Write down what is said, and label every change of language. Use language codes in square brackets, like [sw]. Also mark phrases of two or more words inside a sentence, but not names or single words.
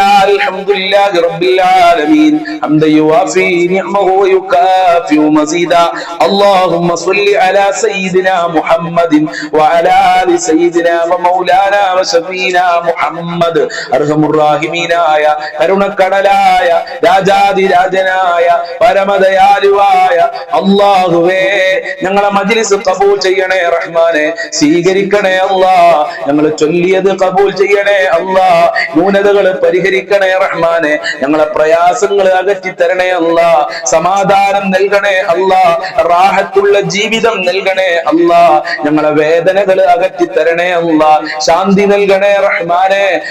[ar] لله رب العالمين حمدا يوافي نعمه ويكافئ مزيدا اللهم صل على سيدنا محمد وعلى آل سيدنا ومولانا وشفينا محمد أرحم الراحمين آية [ml] കരുണക്കടലായ രാജാതിരാജനായ പരമദയാലുവായ അല്ലാഹുവേ ഞങ്ങളെ മജ്ലിസ് ഖബൂൽ ചെയ്യണേ റഹ്മാനെ സ്വീകരിക്കണേ അല്ലാഹ് ഞങ്ങൾ ചൊല്ലിയത് ഖബൂൽ ചെയ്യണേ അല്ലാഹ് ന്യൂനതകൾ പരിഹരിക്കണേ റഹ്മാനെ ഞങ്ങളെ പ്രയാസങ്ങൾ അകറ്റി തരണേ അല്ലാഹ് സമാധാനം നൽകണേ അല്ലാഹ് റാഹത്തുള്ള ജീവിതം നൽകണേ അല്ലാഹ് ഞങ്ങളെ വേദനകൾ അകറ്റി തരണേ അല്ലാഹ് ശാന്തി നൽകണേ റഹ്മാനെ